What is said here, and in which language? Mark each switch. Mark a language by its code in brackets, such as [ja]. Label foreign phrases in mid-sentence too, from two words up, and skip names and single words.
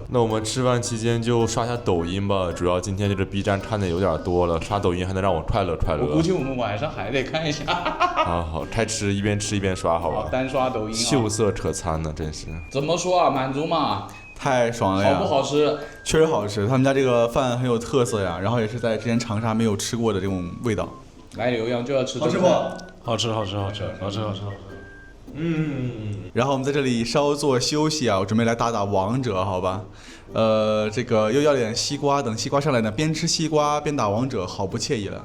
[zh] 那我們吃飯期間就刷下抖音吧，主要今天這個 B 站看的有點多了，刷抖音還能讓我快樂快樂。我估計我們晚上還得看一下。好，開吃一邊刷，好吧。好，單刷抖音。秀色可餐呢，真是。怎麼說啊？滿足嘛。太爽了呀！好不好吃？確實好吃，他們家這個飯很有特色呀，然後也是在之前長沙沒有吃過的這種味道。來瀏陽就要吃這個。好吃不？好吃。然後我們在這裡稍作休息啊，我準備來打王者，好吧？這個又要點西瓜，等西瓜上來呢，邊吃西瓜邊打王者，好不愜意了。